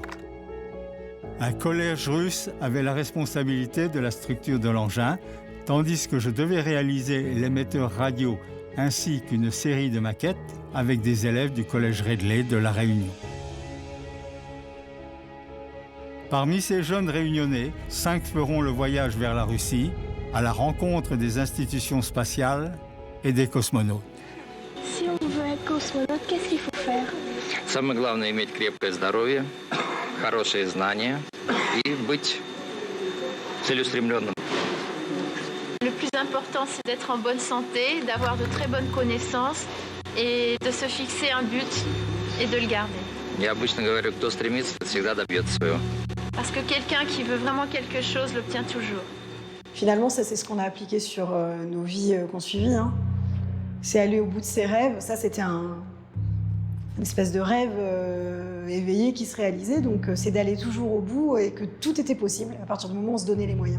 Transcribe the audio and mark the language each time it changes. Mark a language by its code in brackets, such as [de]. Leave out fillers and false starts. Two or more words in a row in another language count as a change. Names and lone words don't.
[fr] Un collège russe avait la responsabilité de la structure de l'engin, tandis que je devais réaliser l'émetteur radio ainsi qu'une série de maquettes avec des élèves du collège Redley de La Réunion. Parmi ces jeunes réunionnais, 5 feront le voyage vers la Russie à la rencontre des institutions spatiales et des cosmonautes. Si on veut être cosmonaute, qu'est-ce qu'il faut faire? [ru] Самое главное – иметь крепкое здоровье, хорошие знания и быть целеустремленным. [fr] Le plus important, c'est d'être en bonne santé, d'avoir de très bonnes connaissances et de se fixer un but et de le garder. [ru] Я обычно говорю, кто стремится, всегда добьется своего. [fr] Parce que quelqu'un qui veut vraiment quelque chose l'obtient toujours. Finalement, ça, c'est ce qu'on a appliqué sur nos vies qu'on suivit. Hein. C'est aller au bout de ses rêves. Ça, c'était une espèce de rêve éveillé qui se réalisait. Donc, c'est d'aller toujours au bout et que tout était possible à partir du moment où on se donnait les moyens.